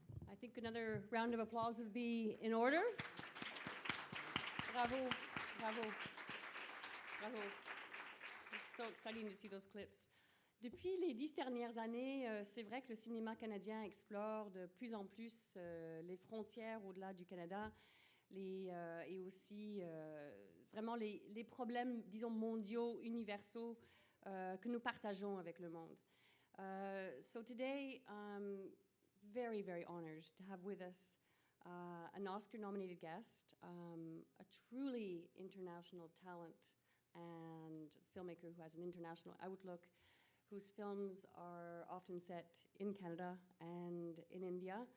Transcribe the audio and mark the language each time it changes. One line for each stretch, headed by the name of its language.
English: I think another round of applause would be in order. Bravo, bravo, bravo. It's so exciting to see those clips.
French: Depuis les 10 dernières années, c'est vrai que le cinéma canadien explore de plus en plus les frontières au-delà du Canada et aussi vraiment les problèmes, disons, mondiaux, universaux que nous partageons avec le monde.
English: So today, I'm very, very honored to have with us an Oscar-nominated guest, a truly international talent and filmmaker who has an international outlook, whose films are often set in Canada and in India.